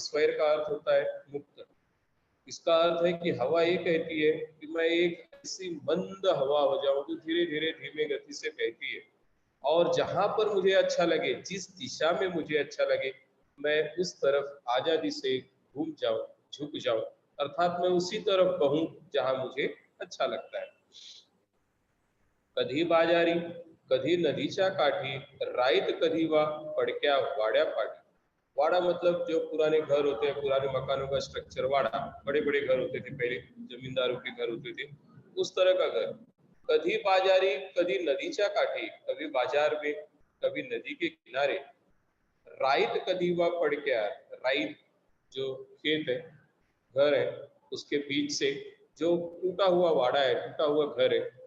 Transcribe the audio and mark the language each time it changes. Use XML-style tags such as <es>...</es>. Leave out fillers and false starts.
<hi>स्वैर का अर्थ होता है मुक्त। इसका अर्थ है कि हवा ये कहती है कि मैं एक ऐसी मंद हवा हो जाऊं जो धीरे धीरे धीमे गति से बहती है, और जहां पर मुझे अच्छा लगे, जिस दिशा में मुझे अच्छा लगे, मैं उस तरफ आजादी से घूम जाऊं, झुक जाऊं, अर्थात मैं उसी तरफ बहूं जहां मुझे अच्छा लगता है।</hi> <mr>कधी बाजारी कधी नदीच्या काठी, राईत कधी वा पडक्या वाड्या पाठी।</mr> <hi>वाड़ा मतलब जो पुराने घर होते हैं, पुराने मकानों का स्ट्रक्चर, वाड़ा, बड़े बड़े घर होते थे पहले, जमींदारों के घर होते थे, उस तरह का घर।</hi> <mr>कभी बाजारी कभी नदीच्या काठी,</mr> <hi>कभी बाजार में कभी नदी के किनारे।</hi> <mr>राईत कधी वा पडक्या,</mr> <hi>राईत जो खेत है, घर है, उसके बीच से जो टूटा हुआ वाड़ा है, टूटा हुआ घर है।</hi>